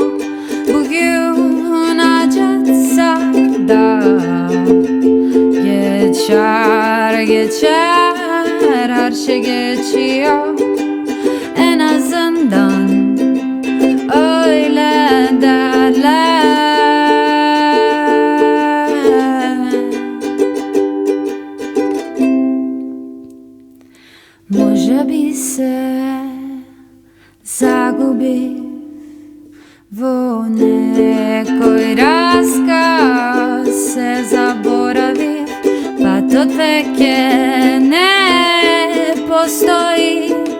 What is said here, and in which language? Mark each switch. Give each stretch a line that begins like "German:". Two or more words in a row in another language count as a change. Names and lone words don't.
Turkish: Bugün acıtsa da geçer geçer, her şey geçiyor. En azından öyle derler.
Macedonian: Може би се загубив во некој расказ, се заборавив, па то теке не постои.